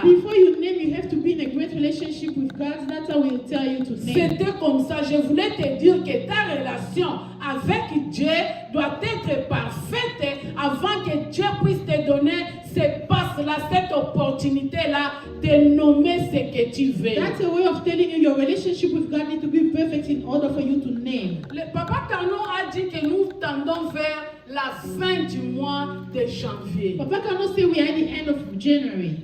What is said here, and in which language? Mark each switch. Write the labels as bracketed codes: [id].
[en] Before you name, you have to be in a great relationship with God. That's how He'll tell you to name. [fr] C'était comme ça. Je voulais te dire que ta relation avec Dieu doit être parfaite avant que Dieu puisse te donner ce passe-là, cette opportunité-là de nommer ce que tu veux. [en] That's a way of telling you your relationship with God needs to be perfect in order for you to name. [fr] Le papa Carnot a dit que nous tendons vers la fin du mois de janvier. [en] Papa cannot say we are at the end of January.